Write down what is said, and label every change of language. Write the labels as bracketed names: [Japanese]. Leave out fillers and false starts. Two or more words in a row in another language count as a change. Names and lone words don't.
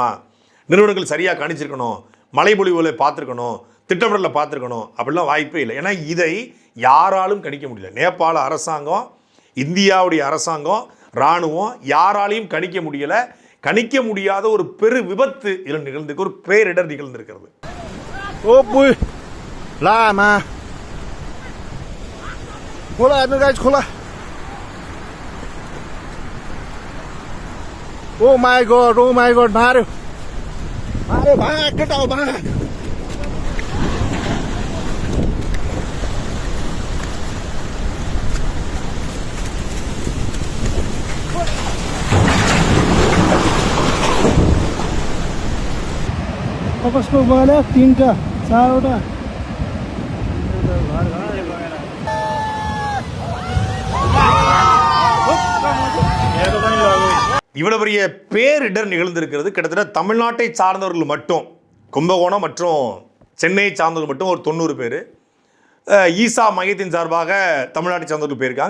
[Tamil] நிறுவனங்கள் சரியாக கணிச்சிருக்கணும், மழைப்பொழிவுகளை பார்த்துருக்கணும், திட்டமிடலை பார்த்துருக்கணும் அப்படிலாம் வாய்ப்பே இல்லை. ஏன்னா இதை யாராலும் கணிக்க முடியல. நேபாள அரசாங்கம், இந்தியாவுடைய அரசாங்கம், இராணுவம் யாராலையும் கணிக்க முடியலை. கணிக்க முடியாத ஒரு பெரு விபத்து இதில் நிகழ்ந்திருக்கு, ஒரு பேரிடர் நிகழ்ந்திருக்கிறது. [English] Oh my god, Mario. Mario, भाग, get out, [Nepali] भाग. कसको गयो 3टा 4वटा [Tamil] இவ்வளவு பெரிய பேரிடர் நிகழ்ந்திருக்கிறது. கிட்டத்தட்ட தமிழ்நாட்டை சார்ந்தவர்கள் மட்டும், கும்பகோணம் மற்றும் சென்னையை சார்ந்தவர்கள் மட்டும் ஒரு 90 பேர், ஈசா மையத்தின் சார்பாக தமிழ்நாட்டை சார்ந்தவர்கள் போயிருக்காங்க.